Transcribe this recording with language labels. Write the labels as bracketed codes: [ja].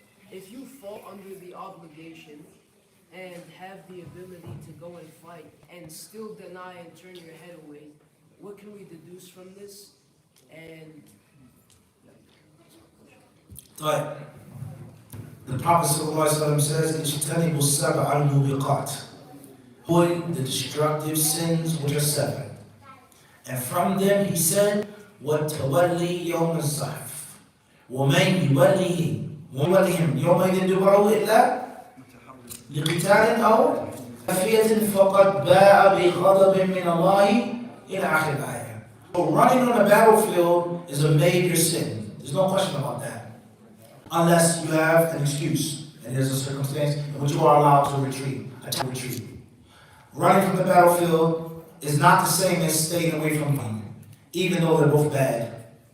[en] If you fall under the obligation and have the ability to go and fight and still deny and turn your head away, what can we deduce from this? And right. The Prophet ﷺ says, [ar] "Ijtanibu sab'a al-mubiqat." [en] Avoid the destructive sins which are seven. And from them he said, [ar] وَتَوَلِّي يَوْمَ الزَّحْفِ وَمَنْ يُوَلِّهِمْ يَوْمَئِذٍ دُبُرَهُ إِلَّا لقتال أو خفية فقد باء بغضب من الله إلى آخر الآية. [en] So running on a battlefield is a major sin. There's no question about that. Unless you have an excuse and there's a circumstance in which you are allowed to retreat. Running from the battlefield is not the same as staying away from them, even though they're both bad.